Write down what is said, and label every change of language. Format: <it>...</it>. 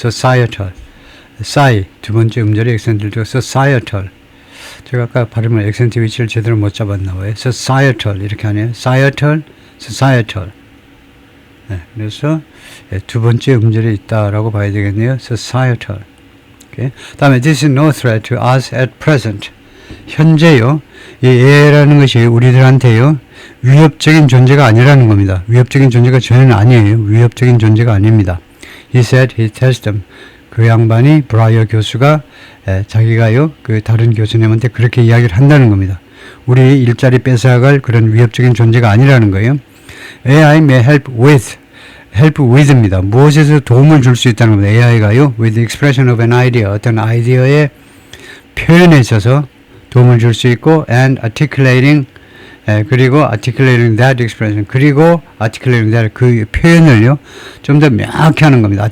<ko>societal 두 번째 음절의 액센트를 두고 societal. 제가 아까 발음을 액센트 위치를 제대로 못 잡았나 봐요. societal 이렇게 하네요.</ko> <en>societal.</en> <ko>네, 그래서 두 번째 음절에 있다라고 봐야 되겠네요.</ko> <en>societal. Okay.</en> <ko>다음에</ko> <en>this is no threat to us at present.</en> <ko>현재요. 이 AI라는 것이 우리들한테요. 위협적인 존재가 아니라는 겁니다. 위협적인 존재가 전혀 아니에요. 위협적인 존재가 아닙니다.</ko> <en>He said he tells them.</en> <ko>그 양반이 브라이어 교수가 자기가요 그 다른 교수님한테 그렇게 이야기를 한다는 겁니다. 우리 일자리 뺏어갈 그런 위협적인 존재가 아니라는 거예요.</ko> <en>AI may help with입니다.</en> <ko>무엇에서 도움을 줄 수 있다는 겁니다. AI가요</ko> <en>with the expression of an idea</en> <ko>어떤 아이디어의 표현에 있어서 도움을 줄 수 있고</ko> <en>and articulating</en> <ko>그리고</ko> <en>articulating that expression</en> <ko>그리고</ko> <en>articulating that</en> <ko>그 표현을요 좀 더 명확히 하는 겁니다.</ko>